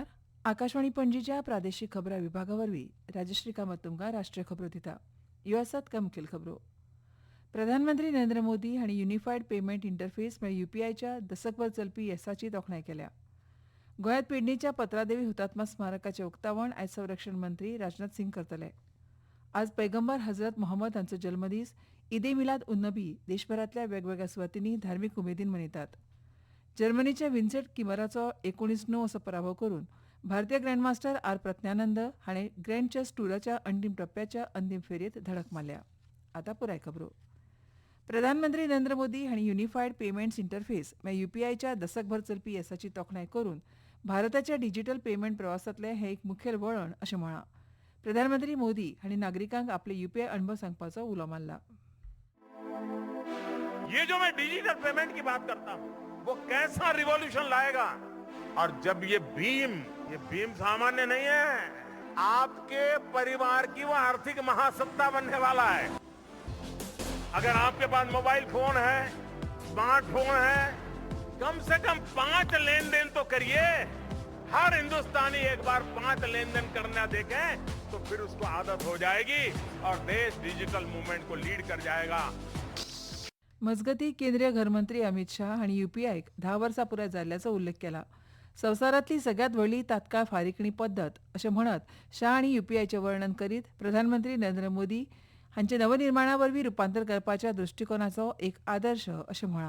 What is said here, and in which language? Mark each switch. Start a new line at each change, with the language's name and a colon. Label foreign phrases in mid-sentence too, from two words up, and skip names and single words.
Konkani: आकाशवाणी पणजीच्या प्रादेशिक खबरां विभागावरवीं राजश्री कामत तुमकां राष्ट्रीय खबरो दिता. ह्यो आसात कांय मुखेल खबरो. प्रधानमंत्री नरेंद्र मोदी हांणी
English: unified payment interface
Konkani: म्हळ्यार UPIच्या दशकभर चलपी येसाची तोखणाय केल्या. गोंयांत पेडणेच्या पत्रादेवी हुतात्मा स्मारकाचें उक्तावण आयज संरक्षण मंत्री राजनाथ सिंग करतले. आज पैगंबर हजरत मोहम्मद हांचो जल्मदीस ईद-ए-मिलाद उन नबी देशभरांतल्या वेगवेगळ्या सुवातींनी धार्मीक उमेदीन मनयतात. जर्मनीच्या विन्सेंट किमराचो 19-9 असो पराभव करून भारतीय ग्रँडमास्टर आर प्रज्ञानंद हाणें ग्रँड चेस टूराच्या अंतीम टप्प्याच्या अंतीम फेरयेंत धडक मारल्या. आतां पुराय खबरो. प्रधानमंत्री नरेंद्र मोदी हांणी
English: unified payments interface
Konkani: म्हळ्यार UPIच्या दशकभर चलपी येसाची तोखणाय करून भारताच्या
English: digital payment
Konkani: प्रवासांतलें हें एक मुखेल वळण अशें म्हळां. प्रधानमंत्री मोदी हांणी नागरिकांक आपले UPI अणभव सांगपाचो उलो मारला.
Hindi: ये जो मैं
English: digital payment
Hindi: की बात करता हूँ वो कैसा रिवॉल्यूशन लाएगा। और जब ये भीम सामान्य नहीं है, आपके परिवार की वो आर्थिक महासत्ता बनने वाला है। अगर आपके पास
English: mobile phone
Hindi: है, स्मार्टफोन है, कम से कम 5 लेन देन तो करिए। हर हिंदुस्तानी एक बार 5 लेन देन करना देखे तो फिर उसको आदत हो जाएगी और देश
English: digital movement
Hindi: को लीड कर जाएगा।
Konkani: मजगतीं केंद्रीय घरमंत्री अमित शाह हांणी UPIक 10 वर्सां पुराय जाल्ल्याचो उल्लेख केला. संवसारांतली सगळ्यात व्हडली तात्काळ फारीकणी पद्दत अशें म्हणत शाह हांणी UPIचें वर्णन करीत प्रधानमंत्री नरेंद्र मोदी हांचे नवनिर्माणा वरवीं रुपांतर करपाच्या दृश्टिकोनाचो एक आदर्श अशें म्हळां.